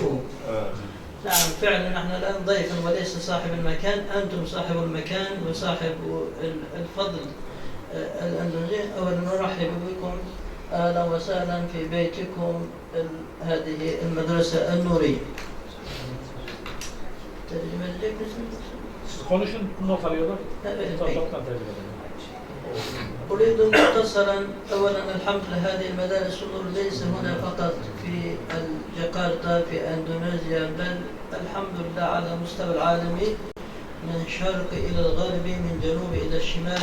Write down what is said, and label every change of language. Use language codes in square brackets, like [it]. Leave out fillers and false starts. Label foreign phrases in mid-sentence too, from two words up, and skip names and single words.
[ar] نعم فعلا نحن الآن ضيف وليس صاحب المكان، أنتم صاحب المكان وصاحب الفضل الأندونيسي. أولا نرحب بكم، أهلا وسهلا في بيتكم هذه المدرسة النورية. [tr] Siz konuşun, not alıyorlar. [ar] أريد مختصرا أولا الحمد لله هذه المدارس النور ليس هنا فقط في جاكرتا في أندونيسيا، بل الحمد لله على مستوى العالمي من الشرق إلى الغرب من جنوب إلى الشمال.